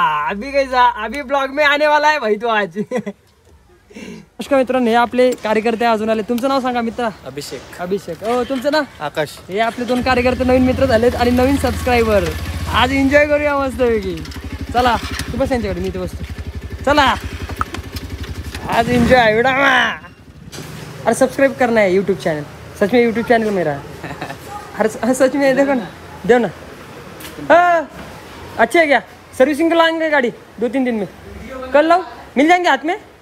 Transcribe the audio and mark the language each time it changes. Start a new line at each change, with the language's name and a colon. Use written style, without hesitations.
Hindi: अभी कैसा, अभी ब्लॉग में आने वाला है भाई तो आज.
Marathi: नमस्कार मित्रांनो, हे आपले कार्यकर्ते अजून आले. तुमचं नाव सांगा मित्रा. अभिषेक. हो, तुमचं नाव आकाश. हे आपले दोन कार्यकर्ते नवीन मित्र झालेत आणि नवीन सबस्क्रायबर. आज एन्जॉय करूया मस्त पैकी. चला तू बस यांच्याकडे, मी इथे बसतो. चला आज एन्जॉय.
Hindi: अरे सब्सक्राइब करना है यूट्यूब चैनल, सच में यूट्यूब चैनल मेरा. अरे सच में देखो ना, दो ना. हाँ अच्छे है क्या, सर्विसिंग को लाएंगे गाड़ी 2-3 दिन में, कल लाओ, मिल जाएंगे हाथ में.